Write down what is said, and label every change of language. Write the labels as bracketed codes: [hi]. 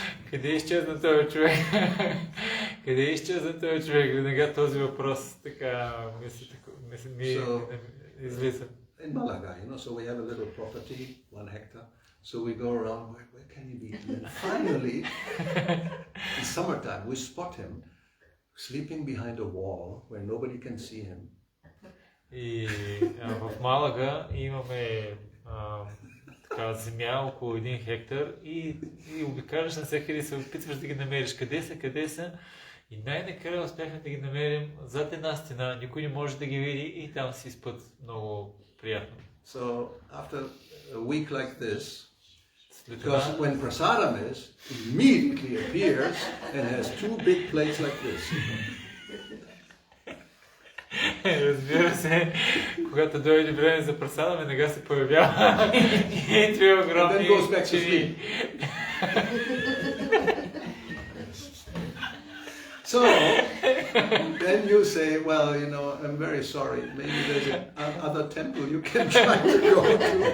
[bg] Къде изчезна този човек? Къде изчезна този човек? Веднага този въпрос така ми излиза. [en] In Malaga, so we have a little property, 1 hectare. So we go around, where can he be? And then finally, in summertime, we spot him sleeping behind a wall where nobody can see him. [bg] И в Малага имаме така земя около 1 хектар и обикаляш навсякъде и се опитваш да ги намериш. Къде са? И най-накрая успяхме да ги намерим зад една стена. Никой не може да ги види и там си спът много приятно. [en] So after a week like this, because when prasadam is, immediately appears and has 2 big plates like this. [bg] Разбира се, когато дойде време за прасада, веднага се появява и 2 огромни чини. [en] So, then you say, well, I'm very sorry, maybe there's another temple you can try to go to.